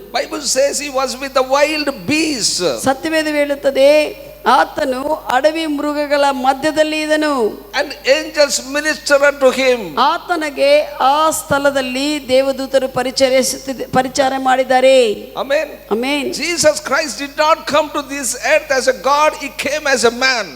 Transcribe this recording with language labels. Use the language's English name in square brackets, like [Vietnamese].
[English] Bible says he was with the wild beasts. [Kannada] ಸತ್ಯವೇದ ಹೇಳುತ್ತದೆ, ಆತನು ಅಡವಿ ಮೃಗಗಳ ಮಧ್ಯದಲ್ಲಿ ಇದನು. [English] And angels minister unto him. [Kannada] ಆತನಿಗೆ ಆ ಸ್ಥಳದಲ್ಲಿ ದೇವದೂತರು ಪರಿಚಾರ ಮಾಡಿದ್ದಾರೆ. [English] Amen. [Kannada] Amen. [English] Jesus Christ did not come to this earth as a God, he came as a man.